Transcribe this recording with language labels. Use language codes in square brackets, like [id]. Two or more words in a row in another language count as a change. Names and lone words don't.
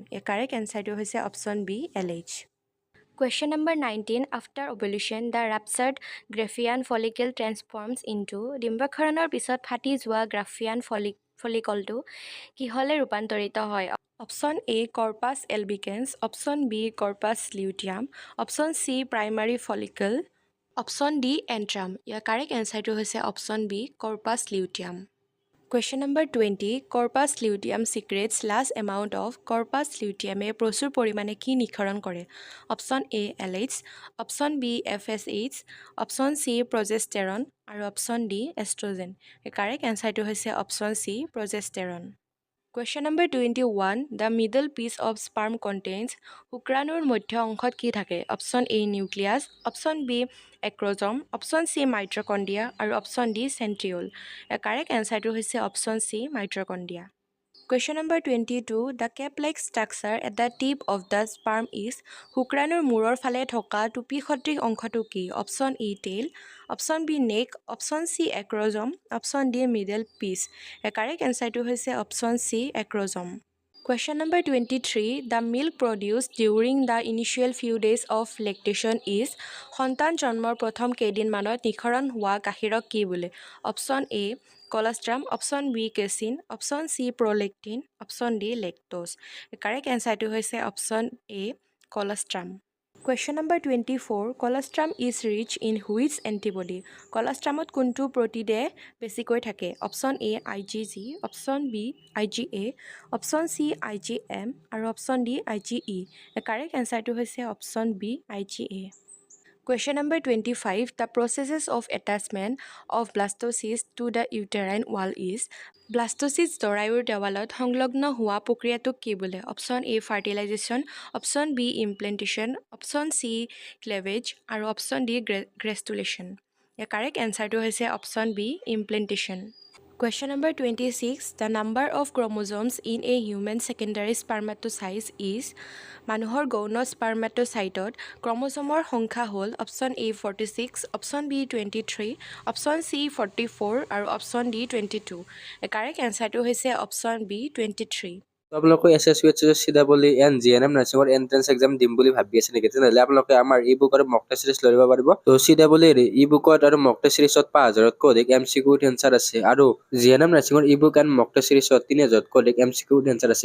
[en] The correct answer to is Option B LH. Question number 19. After ovulation, the ruptured Graafian follicle transforms into [as] ডিম্বক্ষৰণৰ পিছত ফাটি যোৱা Graafian follicleটো কিহলে ৰূপান্তৰিত হয়? [en] Option A corpus albicans, Option B corpus luteum, Option C primary follicle, Option D antrum. ইয়াৰ correct answerটো হৈছে Option B corpus luteum. Question number 20. Corpus luteum secretes large amount of corpus luteum [as] প্ৰচুৰ পৰিমাণে কি নিঃসৰণ কৰে? [en] Option A LH, Option B FSH, Option C progesterone আৰু Option D estrogen. The correct answerটো হৈছে Option C progesterone. Question number 21. The middle piece of sperm contains [as] শুক্ৰাণুৰ মধ্য অংশত কি থাকে? [en] Option A nucleus, Option B acrosome, Option C mitochondria আৰু Option D centriole. The correct answerটো হৈছে Option C mitochondria. Question number 22. The cap-like structure at the tip of the sperm is [as] শুক্ৰাণুৰ মূৰৰ ফালে থকা টুপি সদৃশ অংশটো কি? [en] Option A tail, Option B neck, Option C acrosome, Option D middle piece. The correct answerটো হৈছে Option C acrosome. Question number 23. The milk produced during the initial few days of lactation is [as] সন্তান জন্মৰ প্ৰথম কেইদিনমানত নিঃসৰণ হোৱা গাখীৰক কি বোলে? [en] Option A colostrum, Option B casein, Option C prolactin, Option D lactose. The correct answerটো হৈছে Option A colostrum. Question number 24. Colostrum is rich in which antibody? [as] Colostrumত কোনটো প্ৰটিনে বেছিকৈ থাকে? [en] Option A IgG, Option B IgA, Option C IgM আৰু Option D IgE. The correct answerটো হৈছে Option B IgA. Question number 25. The processes of attachment of blastocyst to the uterine wall is blastocyst [as] জৰায়ুৰ দেৱালত সংলগ্ন হোৱা প্ৰক্ৰিয়াটোক কি বোলে? [en] Option A fertilization, Option B implantation, Option C cleavage আৰু Option D gastrulation. The correct answerটো হৈছে Option B implantation. Question number 26. The number of chromosomes in a human secondary spermatocyte is [as] মানুহৰ গৌণ স্পাৰ্মাটোচাইটত ক্ৰমোজমৰ সংখ্যা হ'ল [en] Option A 46, Option B 23, Option C 44 আৰু Option D 22. The correct answerটো হৈছে Option B 23. [as] আপোনালোকে SSUHS CEE and GNM নাৰ্ছিঙৰ [en] entrance exam [as] দিম বুলি ভাবি আছে নেকি? তেনেহ'লে আপোনালোকে আমাৰ ই-বুক আৰু [en] mock test series [as] লৈ ল'ব পাৰিব। তো CEE ই-বুকত আৰু [en] mock test series [as] 5000তকৈ অধিক [en] MCQ answer [as] আছে আৰু GNM নাৰ্ছিঙৰ [en] e-book and mock test series [as] 3000তকৈ অধিক [en] MCQ answer [as] আছে।